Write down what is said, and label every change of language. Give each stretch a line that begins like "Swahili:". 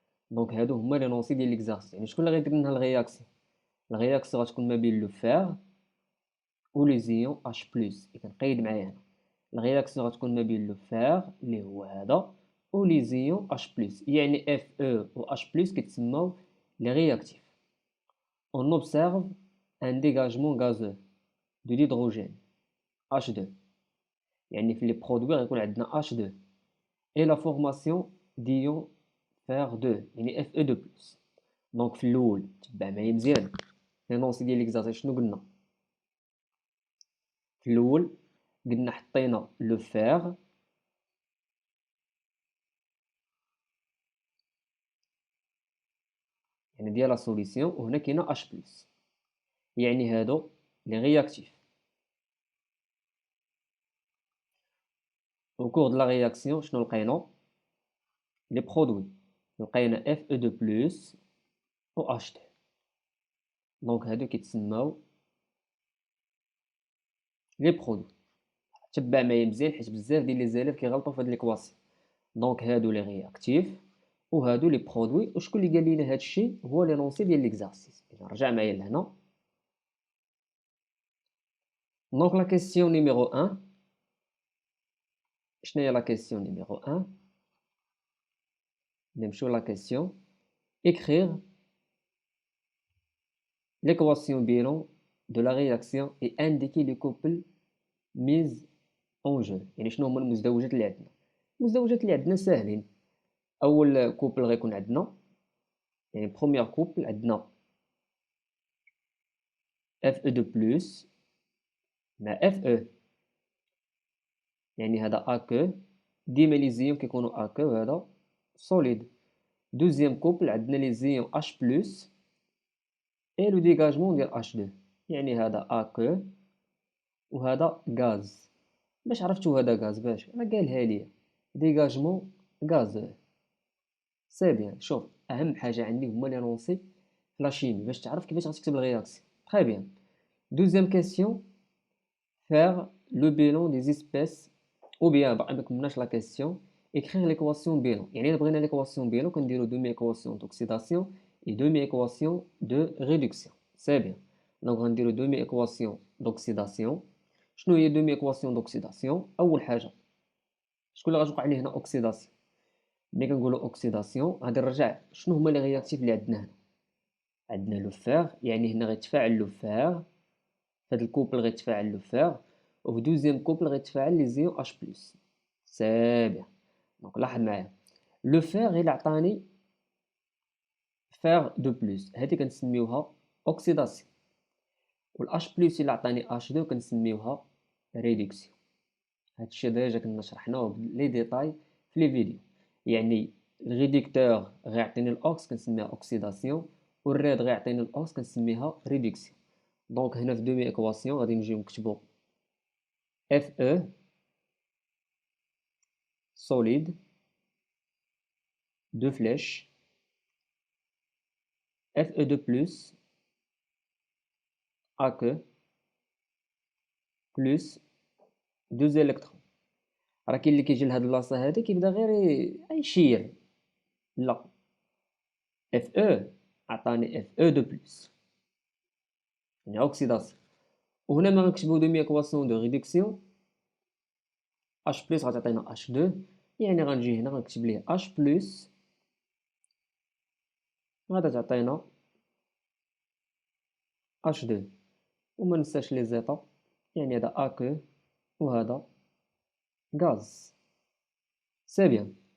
Arabic: دونك هادو هما لي نونسي ديال ليكزارسيس. يعني شكون اللي غيدير لنا الرياكسيون؟ الرياكسيون غتكون ما بين لو فير و لي زيون H+. كنقيد معايا هنا الرياكسيون غتكون ما بين لو فير اللي هو هذا و لي زيون H+. يعني Fe و H+ كيتسموا لي رياكتيف.
French: On observe un dégagement gazeux de l'hydrogène H2.
Arabic: يعني في لي برودوي غيكون عندنا H2
French: et la formation d'ion fer 2
Arabic: يعني Fe2+. دونك في الاول تبع معايا مزيان لي نونسي ديال ليكزارسيس. شنو قلنا في الاول؟ قلنا حطينا لو فير يعني ديال لا سوليسيون، وهنا كاينه H+. يعني هادو لي رياكتيف.
French: au cours de la réaction
Arabic: شنو لقينا؟ لي برودوي لقينا Fe2+ و H2. دونك هادو كيتسماو لي برودوي. تبع معايا مزيان حيت بزاف ديال لي زاليف كيغلطوا في هاد ليكواسيون. دونك هادو لي رياكتيف وهادو لي برودوي. وشكون اللي قال لينا هاد الشيء؟ هو لي نونسي ديال ليكزارسيس. اذا رجع معايا لهنا.
French: دونك لا كيسيون نيميرو 1.
Arabic: شنو هي
French: لا كيسيون نيميرو 1؟
Arabic: نمشيو
French: لا كيسيون écrire l'équation bilan de la réaction et indiquer les couples mis en jeu.
Arabic: يعني شنو هما المزدوجات اللي عندنا؟ المزدوجات اللي عندنا ساهلين. اول كوبل غيكون عندنا يعني بروميير كوبل عندنا Fe2+ مع Fe. يعني هذا AQ ديما لي زيون كيكونوا AQ وهذا سوليد. دوزيام كوبل عندنا لي زيون H+ اي لو ديغاجمون ديال H2. يعني هذا AQ وهذا غاز. باش عرفتوا هذا غاز؟ باش راه قالها لي ديغاجمون غاز. سي بيان. شوف اهم حاجه عندي هما لي نونسي في لا شيمي باش تعرف كيفاش غتكتب الرياكسيون.
French: تري بيان.
Arabic: دوزيام كيسيون
French: faire le bilan des espèces ou bien
Arabic: ما كملناش لا كيسيون
French: écrire l'équation bilan.
Arabic: يعني الا بغينا l'équation bilan كنديرو دومي
French: équation d'oxydation et
Arabic: دومي
French: équation de réduction. سي بيان.
Arabic: دونك غنديرو دومي équation d'oxydation. شنو هي دومي équation d'oxydation؟ اول حاجه شكون اللي غتوقع ليه هنا اوكسيداسيون؟ ملي كنقولوا اوكسيداسيون غادي نرجع شنو هما لي رياكتيف اللي عندنا هنا. عندنا لو فير، يعني هنا غيتفاعل لو فير فهاد الكوبل غيتفاعل لو فير، وفي دوزيام كوبل غيتفاعل لي زيون اش بلس. سي بيان. دونك لاحظ معايا لو فير غير عطاني فير دو بلس، هادي كنسميوها اوكسيداسيون. والH بلس إلا عطاني H2 كنسميوها ريدكسيون. هادشي ديجا كنا شرحناه بلي ديتاي في لي فيديو. يعني الريدكتور غيعطيني الأوكس كنسميها أوكسيداسيون، والريد غيعطيني الأوكس كنسميها ريدكسيون. دونك هنا في دومي إكواسيون غادي نجيو نكتبو
French: Fe solide deux flèches Fe2 plus aqueux plus deux électrons.
Arabic: راه كاين اللي كيجي لهاد البلاصه هادي كيبدا غير يشير. لا، اف او عطاني اف او دو بلس يعني اوكسيداسيون، وهنا ما غنكتبو دومي اكواسيون دو ريدكسيون اش بلس غتعطينا اش 2، يعني غنجي هنا غنكتب ليه اش بلس غادا تعطينا اش 2، وما ننساش لي زيتا، يعني هذا اكو وهذا غاز. سي بيان.